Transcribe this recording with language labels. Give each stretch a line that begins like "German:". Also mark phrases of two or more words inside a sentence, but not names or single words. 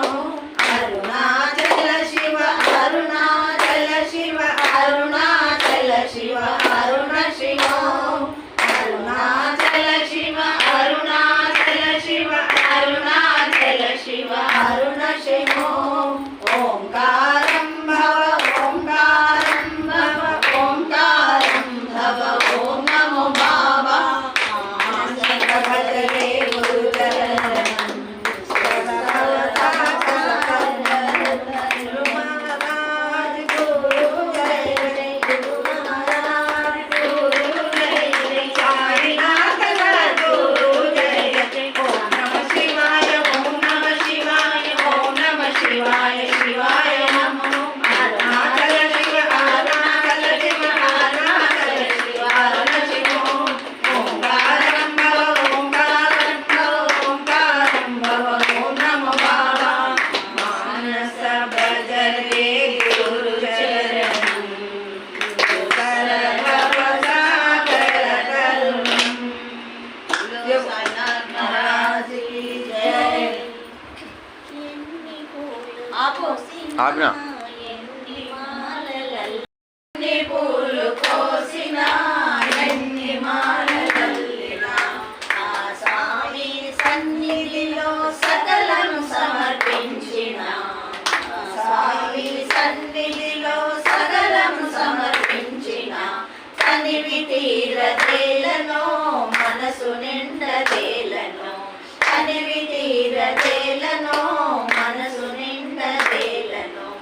Sanskrit: अरुणाचल शिव अरुणाचल शिव अरुणाचल शिव अरुण शिव अरुणाचल शिव अरुणाचल शिव अरुणाचल शिव अरुण शिव ओंकारं भव ओंकारं भव ओंकारं भव ओम नमो बाबा भजरे गुरुचरणं गुरु महाराज गुरु जय जय गुरु महाराज गुरु जय जय साईनाथ सद्गुरु जय जय ओम नमः शिवाय ओम नमः शिवाय ओम नमः शिवाय शिवाय नमः अरुणाचल शिव अरुणाचल शिव अरुणाचल शिव अरुण शिव ओंकारं भव ओंकारं भव ओंकारं भव ओम नमो बाबा मानस भजरे गुरु चरणं दुस्तर भव सागर तरुणं
Hindi: जय साईनाथ महाराज की जय।
Telugu: ఆజ్ఞ ఎన్ని పూలు కోసిన ఎన్ని మాలలల్లిన ఆ స్వామి సన్నిధిలో సకలను సమర్పించిన ఆ స్వామి సన్నిధిలో సకలను సమర్పించిన తనివి తీరదేలను మనసు నిండదేలను తనివి తీరదేలను మనసు నిండదేలను